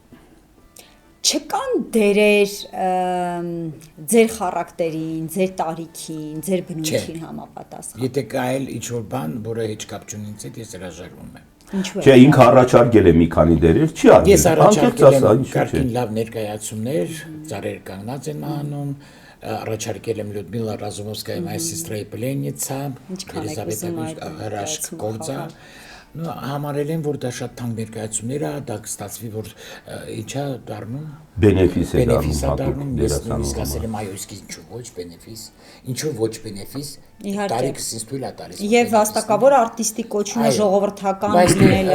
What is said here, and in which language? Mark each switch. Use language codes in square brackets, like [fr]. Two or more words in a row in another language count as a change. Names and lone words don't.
[hy] Չկան դերեր ձեր խարակտերին, ձեր տարիքին, ձեր բնույթին համապատասխան։ Եթե կա էլ ինչ-որ բան, որը հետ կապ չունի ինձ հետ, ես հրաժարվում եմ։ Չէ, ինքը առաջարկել է մի քանի դերեր, չի արվել։ Ես առաջարկել եմ կարգին լավ ներկայացումներ, ծառեր կանգնած են մահանում, առաջարկել եմ Լյուդմիլա Ռազումովսկայի «Моя сестра и пленница», Елизавета Հրաշք նո համարել են, որ դա շատ թանկ ներկայացումներ է, դա կստացվի, որ ինչա դառնում բենեֆիս է դառնում, ես նույնիսկ ասել եմ, այո, իսկ ինչու ոչ բենեֆիս, ինչու ոչ բենեֆիս, տարիքս ինձ թույլ է տալիս։ Եվ վաստակավոր արտիստի կոչումը ժողովրդական լինելը